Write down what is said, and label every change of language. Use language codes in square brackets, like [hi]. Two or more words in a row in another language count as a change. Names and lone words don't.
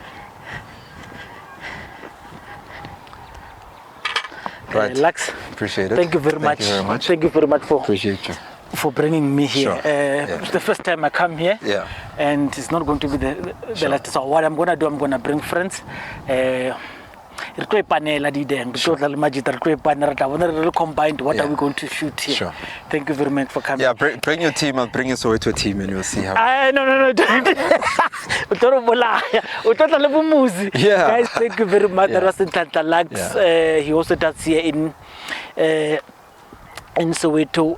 [en] Right. Lux, appreciate it. Thank you very much. Thank you very much for appreciate you. For bringing me here. Sure. It's the first time I come here. Yeah. And it's not going to be the last. So what I'm going to do, I'm going to bring friends. [st] re tlo ipanela di deng re tlo tla le majita re tlo ipanela ta bona re combined [en] what are we going to shoot here. Sure. Thank you very much for coming. Yeah, bring your team. I'll bring your Soweto team, and you'll see how. No. Yeah. Guys, thank you very much. That was NHLANHLA LUX. Yeah. He also does here in Soweto.